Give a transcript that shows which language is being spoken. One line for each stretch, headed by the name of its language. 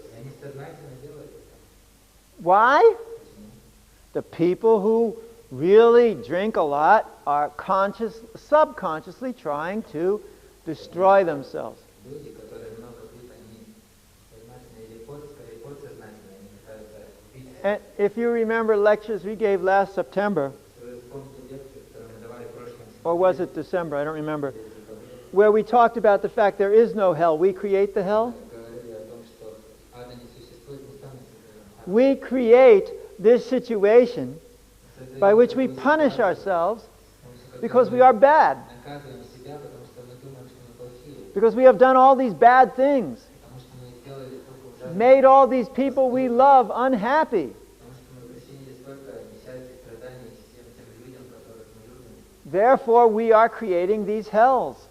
Russian: И они сознательно делают это.
English: Why?
Russian: Почему?
English: The people who really drink a lot are subconsciously trying to destroy themselves.
Russian: Люди, которые много пьют, они сознательно или скорее подсознательно, они пытаются убить.
English: And if you remember lectures we gave last September,
Russian: Если вы вспомните лекцию, которую мы давали в прошлом
English: or was it December? I don't remember. Where we talked about the fact there is no hell. We create the hell.
Russian: говорили о том, что ада не существует, мы сами создаем ад.
English: We create this situation by which we punish ourselves because we are bad.
Russian: Наказываем себя, потому что мы думаем, что мы плохие,
English: Because we have done all these bad things.
Russian: потому что мы сделали столько ужасных,
English: Made all these people we love unhappy.
Russian: потому что мы причинили столько несчастья, страданий всем тем людям, которых мы любим.
English: Therefore we are creating these hells.